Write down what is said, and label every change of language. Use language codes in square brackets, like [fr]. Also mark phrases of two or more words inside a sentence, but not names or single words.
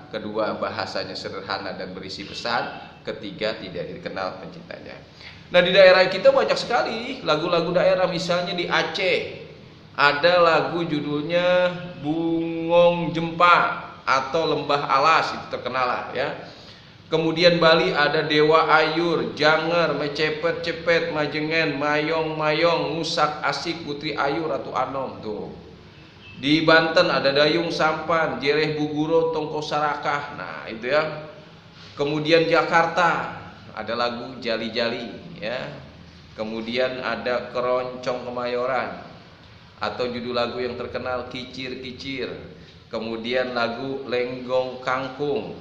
[id] Kedua, bahasanya sederhana dan berisi pesan. Ketiga, tidak dikenal penciptanya. Nah, di daerah kita banyak sekali lagu-lagu daerah. Misalnya di Aceh ada lagu judulnya Bungong Jempa atau Lembah Alas, itu terkenal lah ya. Kemudian Bali ada Dewa Ayur, Janger, Mecepet-cepet, Majengen, Mayong-mayong, Musak Asik, Putri Ayu, Ratu Anom tuh. Di Banten ada Dayung Sampan, Jereh Buguro, Tongko Sarakah. Nah, itu ya. Kemudian Jakarta ada lagu Jali-Jali ya. Kemudian ada Keroncong Kemayoran atau judul lagu yang terkenal Kicir-kicir. Kemudian lagu Lenggong Kangkung.